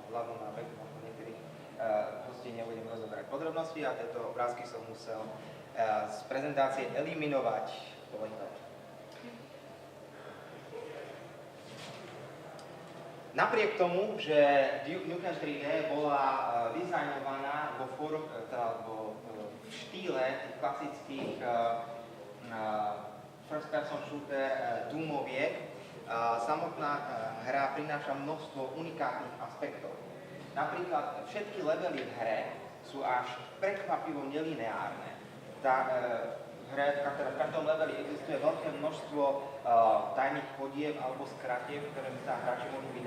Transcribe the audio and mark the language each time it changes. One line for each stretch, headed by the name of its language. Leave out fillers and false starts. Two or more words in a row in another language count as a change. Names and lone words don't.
Slovak: Vzhľadom na vek, možno niektorých hostí nebudem rozoberať podrobnosti a tieto obrázky som musel z prezentácie eliminovať. Napriek tomu, že Duke Nukem 3D bola dizajnovaná v štýle tých klasických
English: first person shooter
Slovak: Doomoviek, samotná hra prináša množstvo unikátnych aspektov. Napríklad všetky levely v hre sú až prekvapivo nelineárne. V každom leveli existuje veľké množstvo tajných chodieb alebo skratieb, ktoré sa hráči môžu vydať.